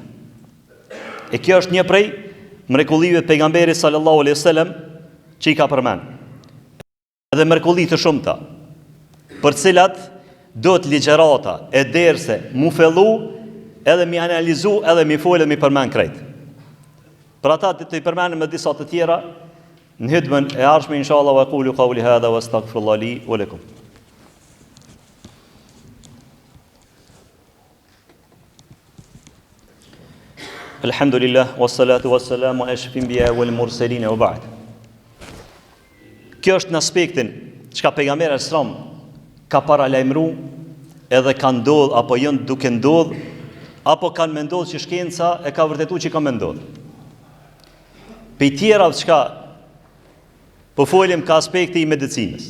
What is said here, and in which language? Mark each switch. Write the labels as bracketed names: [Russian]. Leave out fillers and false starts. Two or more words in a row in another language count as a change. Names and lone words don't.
[Albanian] E kjo është një prej mrekullive të pejgamberit [Arabic] صلى الله عليه وسلم [Albanian] që i ka përmend. Edhe mrekulli të shumta, për cilat do të ligjërata e derse mu fillu edhe mi analizu edhe mi folë edhe mi përmend krejt. Për ata të i përmendem me disa të tjera në hutbën e ardhshme [Arabic] إن شاء الله وأقول قولي هذا وأستغفر الله لي ولكم. الحمد لله والصلاة والسلام على أشرف الأنبياء والمرسلين وبعد. [Albanian] Kjo është në aspektin çka pejgamberi [Arabic] صلى الله عليه وسلم [Albanian] ka paralajmëru edhe ka ndodh apo jo duke ndodh apo kanë me ndodh që shkenca e ka vërtetuar që ka me ndodh. Për tjera çka po folim ka aspekti i medicinës.